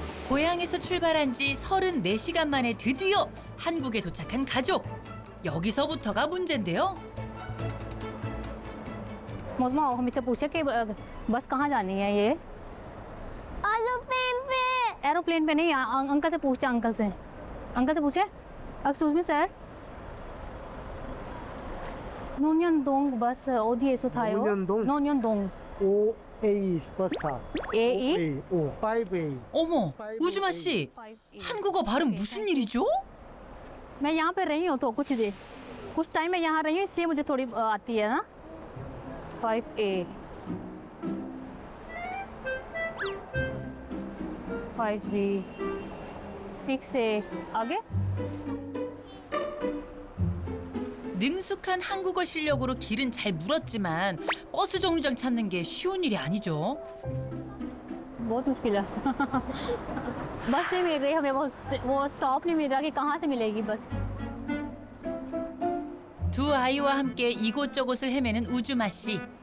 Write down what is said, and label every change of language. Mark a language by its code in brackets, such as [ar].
[ko] 고향에서 출발한 지 34시간 만에 드디어 한국에 도착한 가족. 여기서부터가 문제인데요. [hi] मोहम्मद आओ, हम इससे पूछे कि बस कहाँ जानी है ये? एरोप्लेन पे नहीं, अंकल से पूछते, अंकल से पूछे। [en] excuse me sir, 노년동 bus [ko] 어디에서 타요? 노년동? 노년동. A 버스타. A O 5A. 어머, 우주마 씨, 한국어 발음 무슨 일이죠? [hi] मैं यहाँ पे रही हूँ तो कुछ टाइम मैं यहाँ रही हूँ इसलिए मुझे थोड़ी आती है ना 5A 5B 6A आगे [ko] 능숙한 한국어 실력으로 길은 잘 물었지만 버스 정류장 찾는 게 쉬운 일이 아니죠. [hi] बहुत मुश्किल है बस नहीं मिल रही हमें वो स्टॉप नहीं मिल रहा कि कहाँ से मिलेगी बस [ko] 두 아이와 함께 이곳저곳을 헤매는 우주마 씨.